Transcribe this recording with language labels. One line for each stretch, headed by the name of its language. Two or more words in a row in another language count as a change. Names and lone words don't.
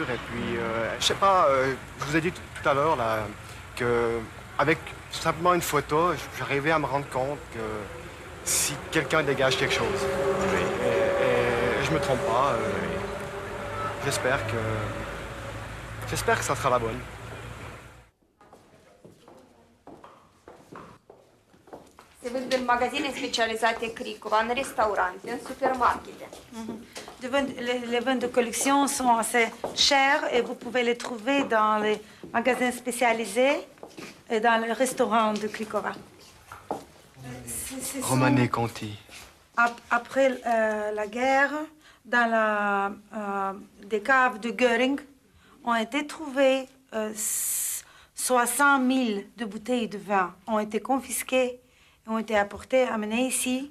French: Et puis, je sais pas, je vous ai dit tout à l'heure là que avec simplement une photo, j'arrivais à me rendre compte que si quelqu'un dégage quelque chose, et je me trompe pas, j'espère que ça sera la bonne.
Romanian: Se vând în magazine specializate Cricova, în restaurante, în supermarkete.
French: Les vins de collection sont assez chers et vous pouvez les trouver dans les magasins spécialisés et dans les restaurants de Cricova. Romanée Conti. Après la guerre, dans des caves de Göring, ont été trouvées 60 000 de bouteilles de vin ont été confisquées et ont été apportées, amenées ici.